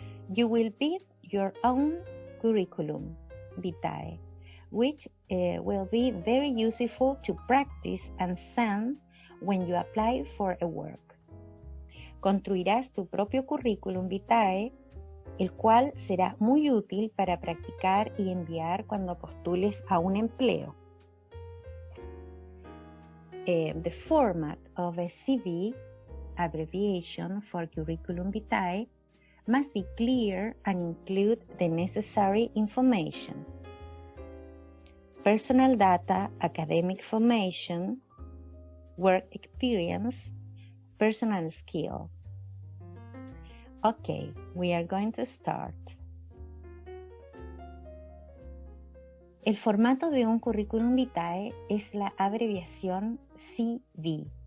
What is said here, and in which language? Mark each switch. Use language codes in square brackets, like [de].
[en] You will build your own curriculum vitae, which will be very useful to practice and send when you apply for a work. [es] Construirás tu propio curriculum vitae, el cual será muy útil para practicar y enviar cuando postules a un empleo. [en] The format of a CV, abbreviation for curriculum vitae, must be clear and include the necessary information: personal data, academic formation, work experience, personal skill. Okay, we are going to start. [es] El formato de un curriculum vitae es la abreviación CV.